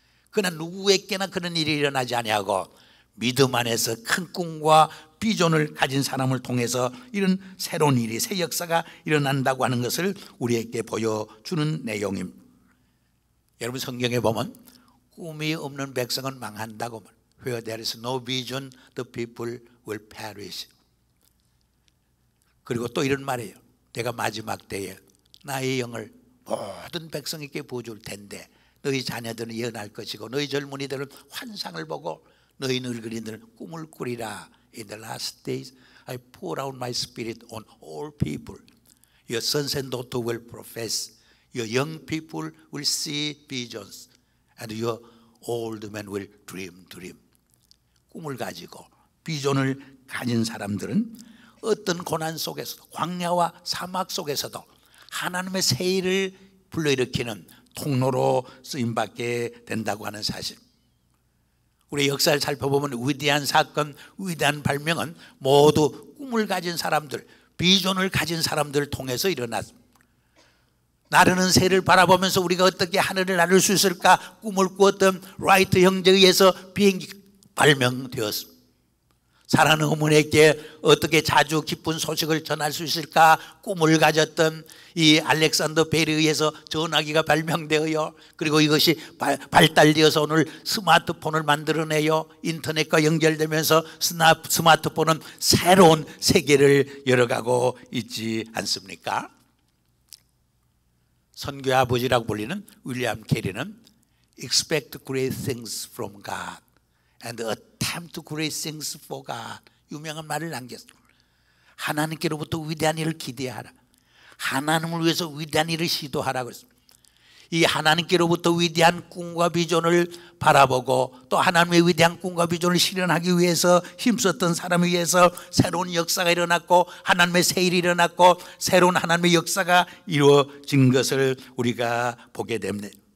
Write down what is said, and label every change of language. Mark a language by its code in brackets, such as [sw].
[ko] 그러나 누구에게나 그런 일이 일어나지 아니하고 믿음 안에서 큰 꿈과 비전을 가진 사람을 통해서 이런 새로운 일이, 새 역사가 일어난다고 하는 것을 우리에게 보여주는 내용입니다. 여러분, 성경에 보면 꿈이 없는 백성은 망한다고 말합니다. [en] Where there is no vision, the people will perish. [ko] 그리고 또 이런 말이에요. 내가 마지막 때에 나의 영을 모든 백성에게 부어줄 텐데 너희 자녀들은 예언할 것이고 너희 젊은이들은 환상을 보고 너희 늙은이들은 꿈을 꾸리라. [en] In the last days I pour out my spirit on all people. Your sons and daughters will profess. Your young people will see visions. And your old men will dream. [ko] 꿈을 가지고 비전을 가진 사람들은 어떤 고난 속에서도, 광야와 사막 속에서도 하나님의 새 일을 불러일으키는 통로로 쓰임받게 된다고 하는 사실. 우리 역사를 살펴보면 위대한 사건, 위대한 발명은 모두 꿈을 가진 사람들, 비전을 가진 사람들을 통해서 일어났습니다. 나르는 새를 바라보면서 우리가 어떻게 하늘을 나를 수 있을까 꿈을 꾸었던 라이트 형제에 의해서 비행기 발명되었습니다. 사랑하는 어머니에게 어떻게 자주 기쁜 소식을 전할 수 있을까 꿈을 가졌던 이 알렉산더 벨에 의해서 전화기가 발명되어요. 그리고 이것이 발달되어서 오늘 스마트폰을 만들어내요. 인터넷과 연결되면서 스마트폰은 새로운 세계를 열어가고 있지 않습니까? 선교의 아버지라고 불리는 윌리엄 캐리는 [en] Expect great things from God and attempt great things for God. [ko] 유명한 말을 남겼습니다. 하나님께로부터 위대한 일을 기대하라. 하나님을 위해서 위대한 일을 시도하라고 했습니다. 이 하나님께로부터 위대한 꿈과 비전을 바라보고 또 하나님의 위대한 꿈과 비전을 실현하기 위해서 힘썼던 사람에 의해서 새로운 역사가 일어났고 하나님의 새 일이 일어났고 새로운 하나님의 역사가 이루어진 것을 우리가 보게 됩니다.